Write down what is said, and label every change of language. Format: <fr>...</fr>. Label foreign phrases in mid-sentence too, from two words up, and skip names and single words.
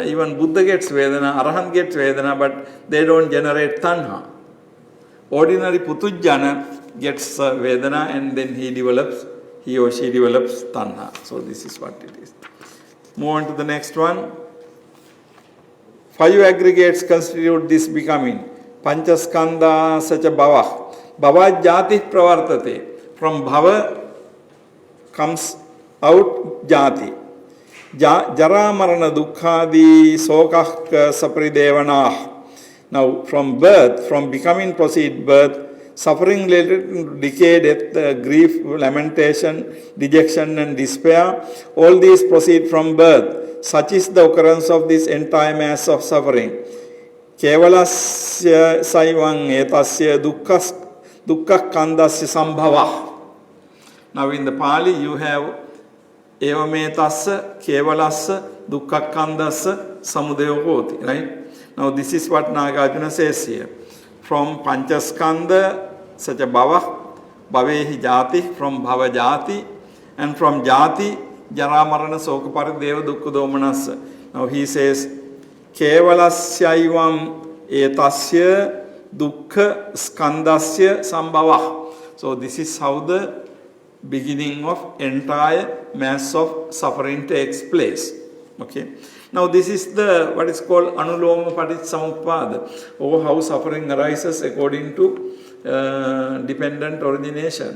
<en>Even Buddha gets Vedana, Arahant gets Vedana, but they don't generate Tanha. Ordinary Putujjana gets Vedana and then he or she develops tanha. So this is what it is. Move on to the next one. 5 aggregates constitute this becoming.</en> <sa>Panchaskandha sacha bhava. Bhava jati pravartate.</sa> <en>From bhava comes out jati.</en> <sa>Jara marana dukkhadi sokah sapridevanah.</sa> <en>Now from birth, from becoming proceed birth, suffering related to decay, death, grief, lamentation, dejection and despair, all these proceed from birth. Such is the occurrence of this entire mass of suffering.</en> <sa>Kevalasya saivang etasya dukkha kandasya sambhavah.</sa> <en>Now in the Pali you have</en> <pi>evametasya kevalasya dukkha kandasya samudayo hoti,</pi> <en>right? Now this is what Nagarjuna says here. From Panchaskandha, such a bhava,</en> <pi>bhavehi jati,</pi> <en>from</en> <pi>bhava jati, and from jati, jara marana soka parideva dukkha domanasa.</pi> <en>Now he says,</en> <sa>Kevalasyavam etasya dukkha skandasya sambhavah.</sa> <en>So this is how the beginning of entire mass of suffering takes place. Okay. Now this is the what is called</en> <pi>Anuloma Paticcasamuppada,</pi> <en>or how suffering arises according to dependent origination.</en>